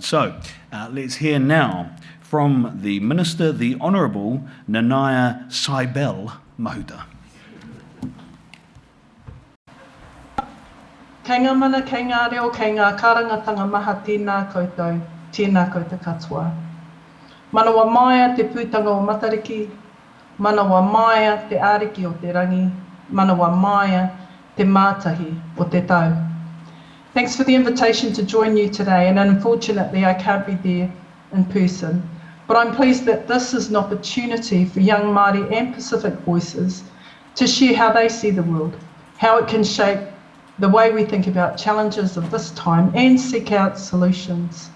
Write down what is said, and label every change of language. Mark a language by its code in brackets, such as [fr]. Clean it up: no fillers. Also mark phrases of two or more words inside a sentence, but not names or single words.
[en] So, let's hear now from the Minister, the Honourable Nanaia Mahuta. [mi] Kei ngā mana, kei ngā reo, kei ngā karangatanga maha tēnā koutou katoa. Manawa maia te pūtanga o Matariki, manawa maia te āriki o te rangi, manawa maia te mātahi o te tau. [en] Thanks for the invitation to join you today, and unfortunately I can't be there in person, but I'm pleased that this is an opportunity for young Māori and Pacific voices to share how they see the world, how it can shape the way we think about challenges of this time and seek out solutions.